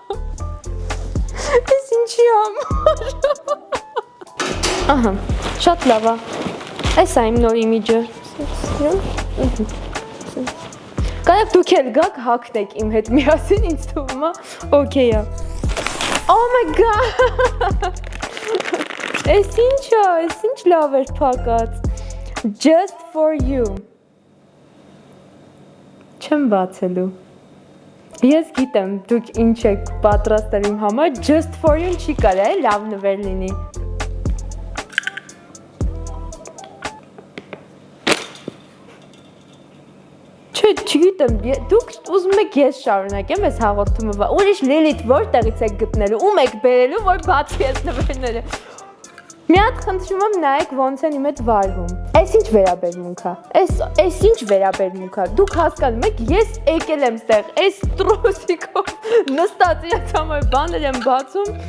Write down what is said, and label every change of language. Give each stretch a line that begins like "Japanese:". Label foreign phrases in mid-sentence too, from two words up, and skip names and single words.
Armenian: էս ինչի համար Ահա, շատ լավ է, այս է իմ նոր իմիջը Կարև դուք էլ գաք հակնեք իմ հետ միասին ինձ թվում է, օքեյ է
English: Oh my god,
Armenian: էս ինչո, էս ինչ լավ էր փակած
English: Just for you
Armenian: Չեմ բացելու Ես գիտեմ դուք ինչ եք պատրաստել իմ համար
English: Just for you
Armenian: չի կարա է լավ նվեր լինի Չէ չգիտեմ դուք ուզում եք ես շարունակեմ ես հաղորդումը Ուրիշ Լիլիթ որտեղից եք գտնելու ում եք բերելու որ բացի ես նվերները Մի հատ խնդրում եմ նայեք ոնց են իմ հետ վարվում Այս ինչ վերաբերմունք է Այս ինչ վերաբերմունք է Դուք հասկանում եք ես եկել եմ ստեղ Այս տրոսիկով նստած իրաց համար բաներ եմ բացում